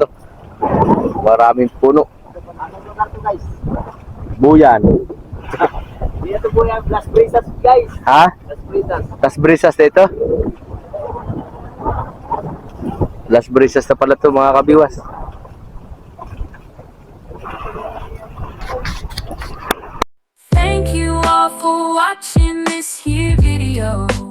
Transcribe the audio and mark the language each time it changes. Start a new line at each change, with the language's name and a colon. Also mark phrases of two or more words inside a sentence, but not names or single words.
Filipino: Maraming puno. Anong lugar to guys? Buyan. Dito po yung Las Brisas guys. Ha? Las Brisas. Las Brisas dito. Las Brisas na pala to mga kabiwas.
English: Thank you all for watching this here video.